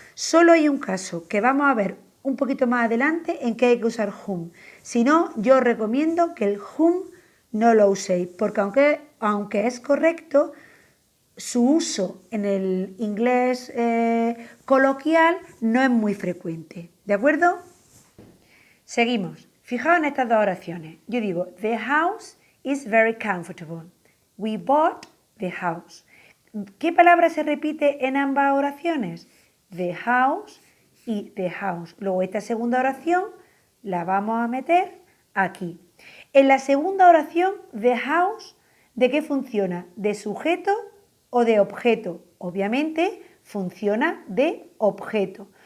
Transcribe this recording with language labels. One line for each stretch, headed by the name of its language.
Spanish: Solo hay un caso que vamos a ver un poquito más adelante en que hay que usar whom. Si no, yo os recomiendo que el whom no lo uséis, porque aunque es correcto, su uso en el inglés coloquial no es muy frecuente. ¿De acuerdo? Seguimos. Fijaos en estas dos oraciones. Yo digo,
English: the house is very comfortable. We bought the house.
Spanish: ¿Qué palabra se repite en ambas oraciones?
English: The house
Spanish: y the house. Luego esta segunda oración la vamos a meter aquí. En la segunda oración, the house, ¿de qué funciona? ¿De sujeto o de objeto? Obviamente funciona de objeto.